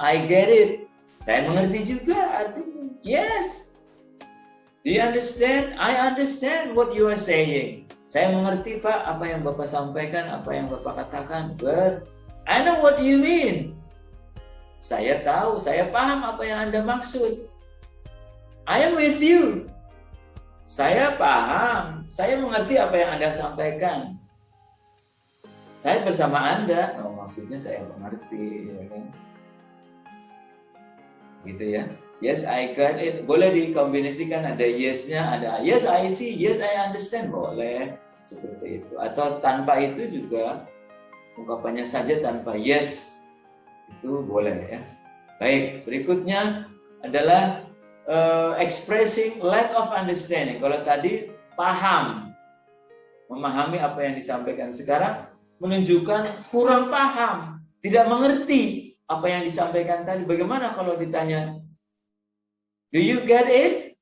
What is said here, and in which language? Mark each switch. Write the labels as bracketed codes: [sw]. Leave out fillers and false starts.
[en] I get it, [id] saya mengerti juga artinya. [en] Yes. Do you understand? I understand what you are saying. [id] Saya mengerti, Pak, apa yang Bapak sampaikan, apa yang Bapak katakan. [en] But I know what you mean. [id] Saya tahu, saya paham apa yang Anda maksud. [en] I am with you. [id] Saya paham, saya mengerti apa yang Anda sampaikan. Saya bersama Anda. Oh, maksudnya saya mengerti, ya kan? Gitu ya. [en] Yes, I got it. [id] Boleh dikombinasikan, ada yes-nya, ada [en] yes, I see, yes, I understand. [id] Boleh seperti itu. Atau tanpa itu juga, ungkapannya saja tanpa yes, itu boleh ya. Baik, berikutnya adalah [en] expressing lack of understanding. [id] Kalau tadi paham, memahami apa yang disampaikan. Sekarang menunjukkan kurang paham, tidak mengerti apa yang disampaikan tadi. Bagaimana kalau ditanya, [en] do you get it?